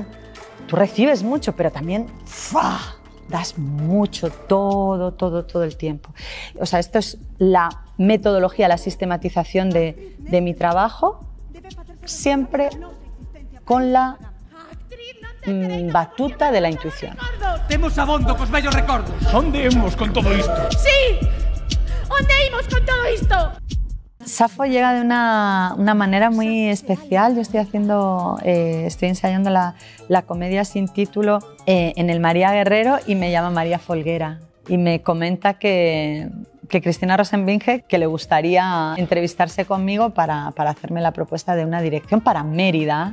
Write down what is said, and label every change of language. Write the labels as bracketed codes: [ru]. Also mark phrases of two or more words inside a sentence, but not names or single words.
[es] Tú recibes mucho, pero también ¡fua! Das mucho, todo el tiempo. O sea, esto es la metodología, la sistematización de mi trabajo, siempre con la batuta de la intuición. [gl] Temos abondo cos vellos recordos. Onde imos con todo isto? Sí! Onde imos con todo isto? [es] Safo llega de una manera muy especial. Yo estoy ensayando la comedia sin título en el María Guerrero y me llama María Folguera y me comenta que Cristina Rosenbinge, que le gustaría entrevistarse conmigo para hacerme la propuesta de una dirección para Mérida.